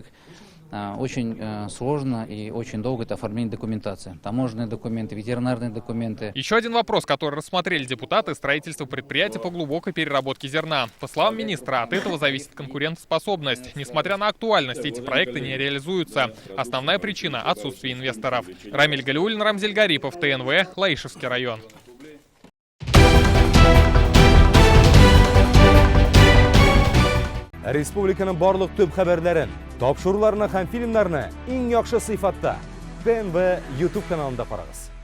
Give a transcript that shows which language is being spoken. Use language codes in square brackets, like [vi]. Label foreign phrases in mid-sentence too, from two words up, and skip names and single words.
[ru] Очень сложно и очень долго это оформление документации. Таможенные документы, ветеринарные документы. Еще один вопрос, который рассмотрели депутаты — строительство предприятия по глубокой переработке зерна. По словам министра, от этого зависит конкурентоспособность. Несмотря на актуальность, эти проекты не реализуются. Основная причина — отсутствие инвесторов. Рамиль Галиуллин, Рамзель Гарипов, ТНВ, Лаишевский район. [tt] Республиканың барлык төп хәбәрләрен, тапшыруларны һәм фильмнарны иң яхшы сыйфатта TNV YouTube каналында карагыз.